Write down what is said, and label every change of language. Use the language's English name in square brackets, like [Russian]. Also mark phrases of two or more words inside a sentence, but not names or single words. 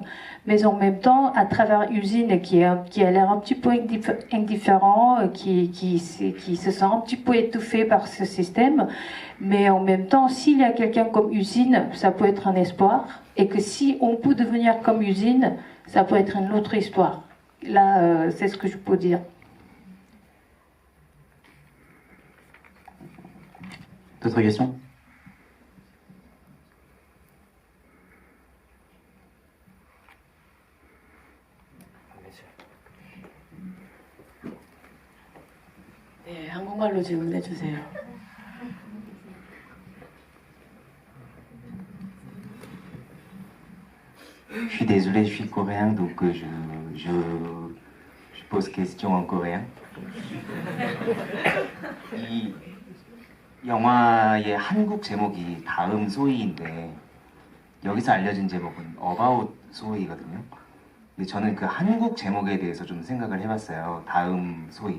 [French] Mais en même temps, à travers Usine, qui a l'air un petit peu indifférent, qui se sent un petit peu étouffé par ce système, mais en même temps, s'il y a quelqu'un comme Usine, ça peut être un espoir, et que si on peut devenir comme Usine, ça peut être une autre histoire. Là, c'est ce que je peux dire. D'autres questions ? [Korean] 네, 한국말로 질문해 주세요. [French] Je suis désolé, je suis coréen, donc je pose question en coréen. [Korean] 이 영화의 한국 제목이 다음 소이인데 여기서 알려진 제목은 About 소이거든요. 근데 저는 그 한국 제목에 대해서 좀 생각을 해봤어요. 다음 소이.